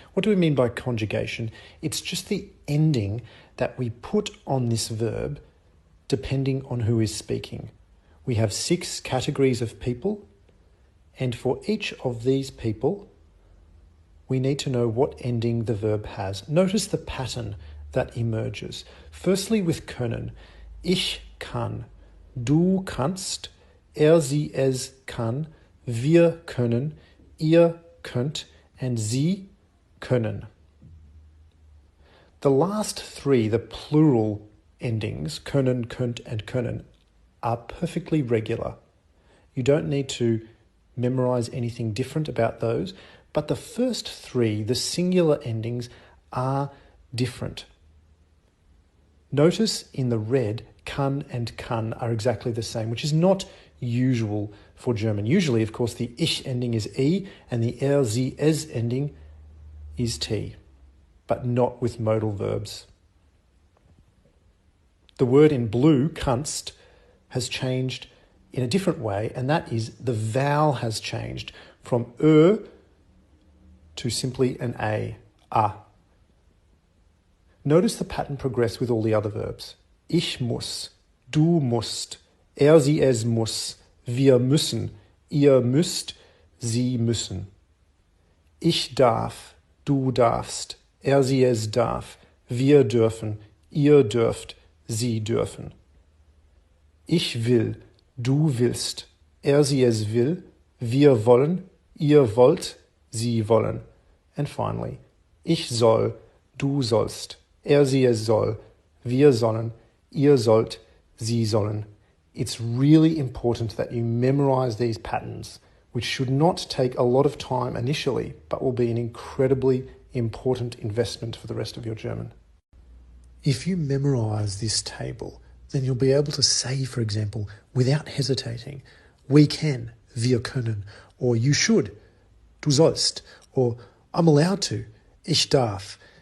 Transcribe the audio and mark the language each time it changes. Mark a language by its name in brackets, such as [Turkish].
[English] What do we mean by conjugation? It's just the ending that we put on this verb depending on who is speaking. We have 6 categories of people, and for each of these people, we need to know what ending the verb has. Notice the pattern that emerges. Firstly, with können, [German] ich kann, du kannst, sie, es kann, wir können, ihr könnt, and sie können. [English] The last 3, the plural endings, können, könnt, and können, are perfectly regular. You don't need to memorize anything different about those, but the first 3, the singular endings, are different. Notice in the red, kann and kann are exactly the same, which is not usual for German. Usually, of course, the ich ending is e and the sie, es ending is t, but not with modal verbs. The word in blue, kannst, has changed in a different way, and that is the vowel has changed from to simply an a. Notice the pattern progress with all the other verbs. [German] Ich muss, du musst, sie, es muss, wir müssen, ihr müsst, sie müssen. Ich darf, du darfst, sie, es darf, wir dürfen, ihr dürft, sie dürfen. Ich will, du willst, sie, es will, wir wollen, ihr wollt, sie wollen. [English] And finally, [German] ich soll, du sollst, sie, es soll, wir sollen, ihr sollt, sie sollen. [English] It's really important that you memorize these patterns, which should not take a lot of time initially, but will be an incredibly important investment for the rest of your German. If you memorize this table, then you'll be able to say, for example, without hesitating, we can, [German] wir können, [English] or you should, [German] du sollst, [English] or I'm allowed to, [German] ich darf.